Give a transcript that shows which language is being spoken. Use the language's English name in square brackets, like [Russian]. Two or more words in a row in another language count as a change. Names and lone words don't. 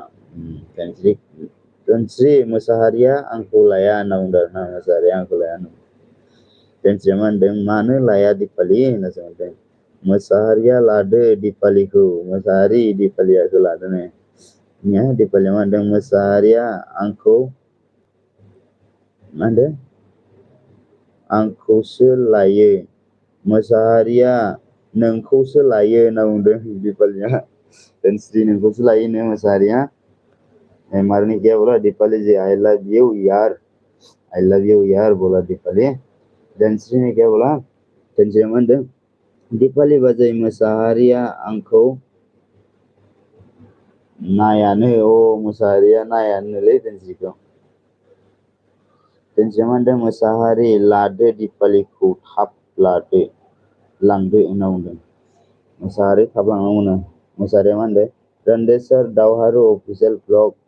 [Bodo] दोनस्रि मोसाहारिया आंखौ लाया होनना बुंदों ना मोसाहारिया आंखौ लाया दोनस्रिया मा होनदों मानो लाया दिपालि होनना सोंदों मोसाहारिया लादो दिपालिखौ मोसाहारि दिपालियाखौ लादो ने दिपालिया मा होनदों मोसाहारिया आंखौ मा होनदों आंखौसो लायो मोसाहारिया नोंखौसो लायो होनना बुंदों दिपालिया दोनस्रि नोंखौसो लायोनो मोसाहारिया मारने [Hindi] क्या बोला दीपाली जी [English] I love you [Hindi] यार बोला दीपाली दोनस्री ने क्या बोला [Bodo] दोनस्री मा होनदों दीपाली बाजै मोसाहारिया आंखौ नायानो मोसाहारिया नायानोलै दोनस्रिखौ दोनस्रिया मा होनदों मोसाहारि लादो दीपालिखौ थाब लादो लांदो होनना बुंदों मोसाहारि थाब लांनांगौनो मोसाहारिया मा होनदों रन्देसर दावहारु [English] official blog